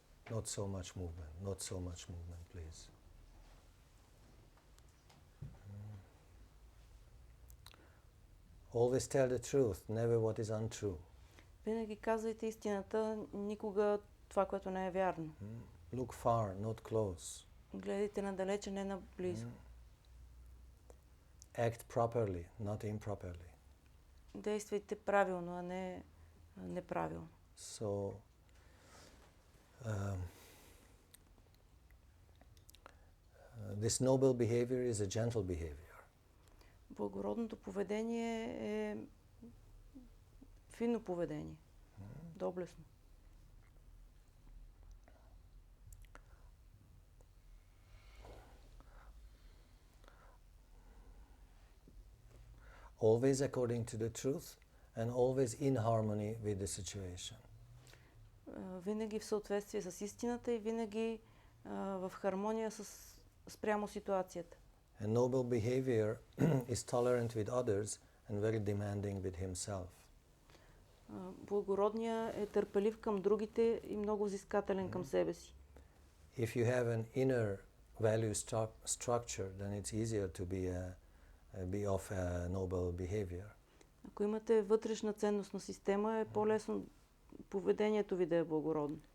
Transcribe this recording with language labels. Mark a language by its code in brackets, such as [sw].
[en] Not so much movement, please. Always tell the truth, never what is untrue. [bg] Винаги казвайте истината, никога това, което не е вярно. [en] Look far, not close. [bg] Гледайте надалече, не наблизо. [en] Act properly, not improperly. [bg] Действайте правилно, а не неправилно. [en] So, this noble behavior is a gentle behavior. [bg] Благородното поведение е финно поведение. Доблестно. [en] Always according to the truth and always in harmony with the situation. [bg] Винаги в съответствие с истината и винаги в хармония спрямо ситуацията. [en] A noble behavior is tolerant with others and very demanding with himself. [bg] Благородният е търпелив към другите и много взискателен към себе си. [en] If you have an inner value structure, then it's easier to be of a noble behavior. [bg] Ако имате вътрешна ценностна система, е по-лесно поведението ви да е благородно.